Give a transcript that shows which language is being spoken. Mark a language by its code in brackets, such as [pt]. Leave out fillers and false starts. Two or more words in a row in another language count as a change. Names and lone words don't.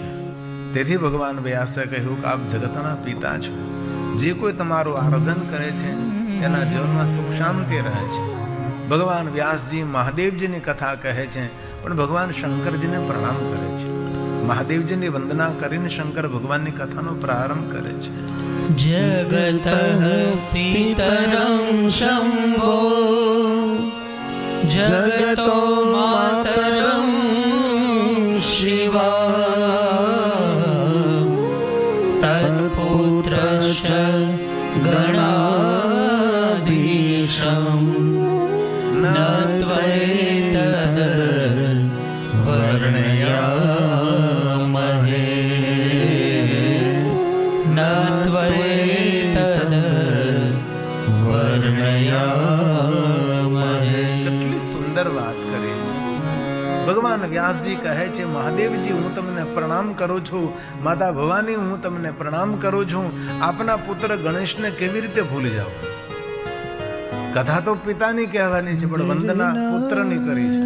[gu] તેથી ભગવાન વ્યાસે કહ્યું કે આપ જગતના પિતા છો, જે કોઈ તમારું આરાધન કરે છે તેના જીવનમાં સુખ શાંતિ રહે છે। ભગવાન વ્યાસજી મહાદેવજીની કથા કહે છે, પણ ભગવાન શંકરજીને પ્રણામ કરે છે। મહાદેવજીની વંદના કરીને શંકર ભગવાનની કથાનો પ્રારંભ કરે છે। [sa] जगतः पितरं शंभो, जगतो मातरं शिवा, तत्पुत्रश्च गणाधीशं, न त्वैतद् वर्णयामहे, न त्वैतद् वर्णयामहे। [gu] કેટલી સુંદર વાત કરી ભગવાન વ્યાસજી કહે છે, મહાદેવજી હું તમને પ્રણામ કરું છું, માતા ભવાની હું તમને પ્રણામ કરું છું। આપના પુત્ર ગણેશને કેવી રીતે ભૂલી જાઓ? કથા તો પિતાની કહેવાની છે, પણ વંદના પુત્રની કરી છે।